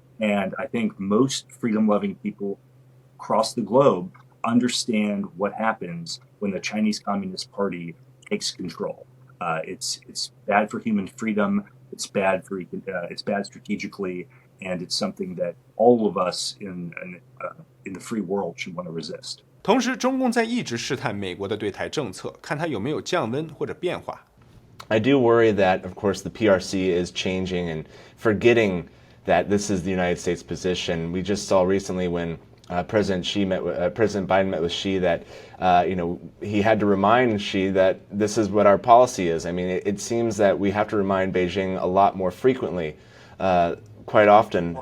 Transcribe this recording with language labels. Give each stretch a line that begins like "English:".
English: And I think most freedom-loving people across the globe understand what happens when the Chinese Communist Party takes control. It's bad for human freedom. It's bad strategically, and it's something that all of us in the free world should want to resist.
Chinese: 同时，中共在一直试探美国的对台政策，看它有没有降温或者变化。
English: I do worry that, of course, the PRC is changing and forgetting that this is the United States position. We just saw recently when President Biden met with Xi that he had to remind Xi that this is what our policy is. I mean, it seems that we have to remind Beijing a lot more frequently, quite often.